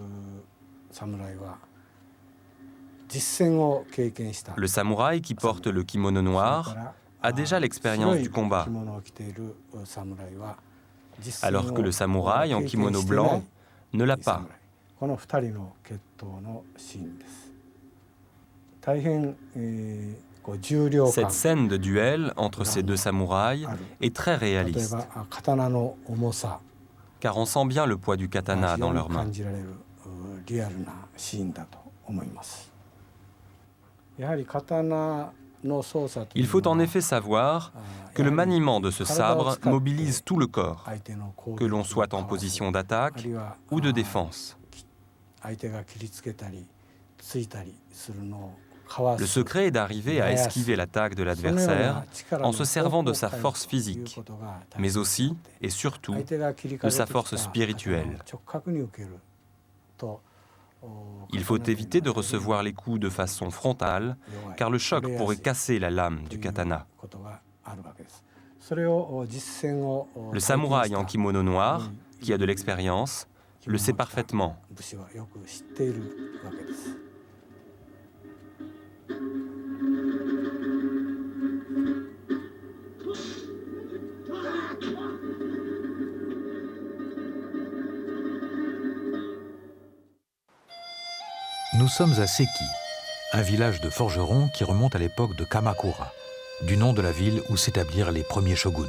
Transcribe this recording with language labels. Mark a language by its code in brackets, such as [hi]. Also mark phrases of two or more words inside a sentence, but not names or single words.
[fr] Le samouraï qui porte le kimono noir a déjà l'expérience du combat, alors que le samouraï en kimono blanc ne l'a pas. [ja] この2人の決闘のシーンです。大変、こう重量感 [fr] Cette scène de duel entre ces deux samouraïs est très [ja] 例え [fr] réaliste, [ja] ば刀の重さ [fr] car on sent bien le poids du [ja] が [fr] katana [ja] 非 [fr] dans [ja] 常に [fr] leurs mains. [ja] 感じられるリアルなシーンだと思います。やはり刀の操作とい [fr] Il [ja] う [fr] faut [ja] の [fr] en [ja] は [fr] effet savoir que le maniement de ce sabre mobilise tout le corps, [ja] 相手の攻 [fr] que [ja] 撃 [fr] l'on [ja] を [fr] soit [ja] か [fr] en [ja] わす [fr] position [ja] あ [fr] d'attaque [ja] るいは [fr] ou de défense. [ja] 相手が切りつけたりついたりするのをかわ [fr] Le [ja] す [fr] secret est d'arriver à esquiver l'attaque de [ja] そのような [fr] l'adversaire [ja] 力 [fr] en [ja] の [fr] se servant de sa [ja] 方向 [fr] force [ja] という [fr] physique, [ja] ことが大 [fr] mais [ja] 切で [fr] aussi [ja] あって [fr] et surtout [ja] 相手が切りか [fr] de [ja] け [fr] sa [ja] て [fr] force [ja] きた [fr] spirituelle. [ja] 刀を直角に受けると [fr] Il faut éviter de recevoir les coups de façon frontale, car le choc pourrait casser la lame du katana. [ja] ことがあるわけです。それを実践を [fr] Le samouraï en kimono noir, qui a de l'expérience, le sait parfaitement. [ja] 武士はよく知っているわけです。 [fr] Nous sommes à Seki, un village de forgerons qui remonte à l'époque de Kamakura, du nom de la ville où s'établirent les premiers shoguns.